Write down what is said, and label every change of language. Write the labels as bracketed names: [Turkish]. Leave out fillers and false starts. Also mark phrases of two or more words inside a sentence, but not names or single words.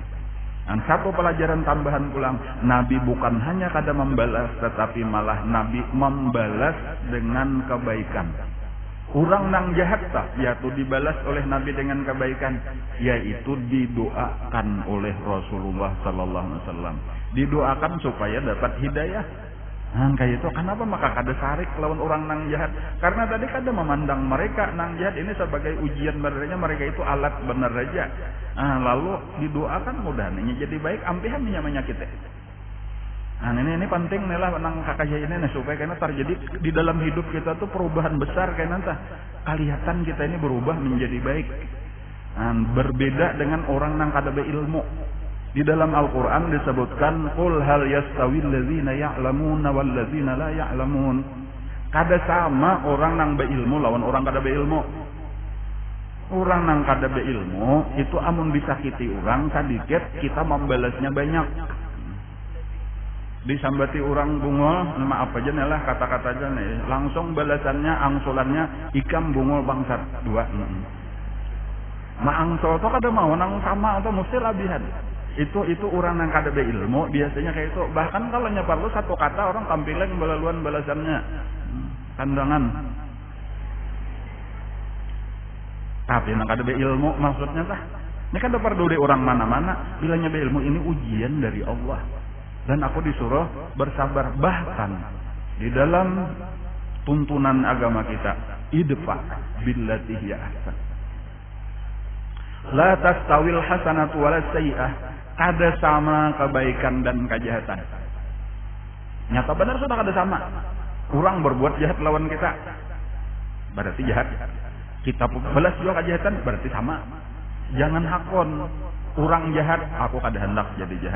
[Banjar] Dan satu pelajaran tambahan pulang, Nabi bukan hanya kada membalas, tetapi malah Nabi membalas dengan kebaikan. Orang nang jahat tak, yaitu dibalas oleh Nabi dengan kebaikan, yaitu didoakan oleh Rasulullah [Arabic] Sallallahu Alaihi Wasallam. [Banjar] Didoakan supaya dapat hidayah. Nah, kayak itu kenapa maka kada sarik lawan orang nang jahat? Karena tadi kada memandang mereka nang jahat ini sebagai ujian benernya, mereka itu alat bener aja. Nah, lalu didoakan mudah-mudahan jadi baik, ampihan namanya kita. Nah, ini penting nih lah nang kakak ini nih, supaya karena terjadi di dalam hidup kita tuh perubahan besar kayak nanti kelihatan kita ini berubah menjadi baik. Nah, berbeda dengan orang nang kada beilmu. [Indonesian] Di dalam Al-Qur'an disebutkan [Arabic] qul hal yastawil ladzina ya'lamuna wal ladzina la ya'lamun. [Banjar] Kada sama orang nang beilmu lawan orang kada beilmu. Orang nang kada beilmu itu amun disakiti orang sedikit kita membalasnya banyak. Disambati orang bungol, maaf aja nih lah kata-kata aja nih, langsung balasannya angsulannya ikam bungol bangsat 2. Angsul tuh kada mau nang sama atau mesti labihan. Itu orang yang kada beilmu biasanya kayak itu. Bahkan kalau nyapar lu satu kata orang tampilin balaluan balasannya kandangan. Tapi nang kada beilmu maksudnya tah. [Indonesian] Ini kan dapat dari orang mana-mana. Bilangnya beilmu ini ujian dari Allah. Dan aku disuruh bersabar. Bahkan di dalam tuntunan agama kita, [Arabic] idfa billati hiya ahsan. La tastawil hasanatu wala sayyi'ah. [Banjar] Kada sama kebaikan dan kejahatan. Nyata benar sudah kada sama. Orang berbuat jahat lawan kita, berarti jahat. [Indonesian] Kita balas juga kejahatan, berarti sama. [Banjar] Jangan hakon. Orang jahat, aku kada hendak jadi jahat.